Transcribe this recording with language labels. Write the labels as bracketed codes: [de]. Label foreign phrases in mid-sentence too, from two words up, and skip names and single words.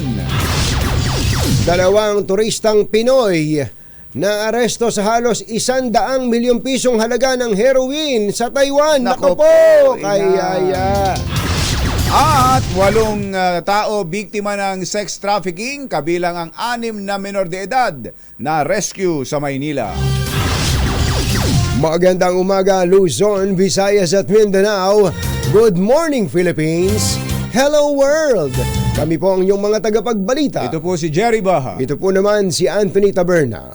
[tl] 2 turistang Pinoy na aresto sa halos 100 milyong pisong halaga ng heroin sa Taiwan. Nako po! Kaya. At 8 tao biktima ng sex trafficking, kabilang ang 6 na menor de edad na rescue sa Maynila. Magandang umaga Luzon, Visayas at Mindanao. [en] Good morning Philippines. Hello world. [tl] Kami po ang inyong mga tagapagbalita. Ito po si Jerry Baha. Ito po naman si Anthony Taberna.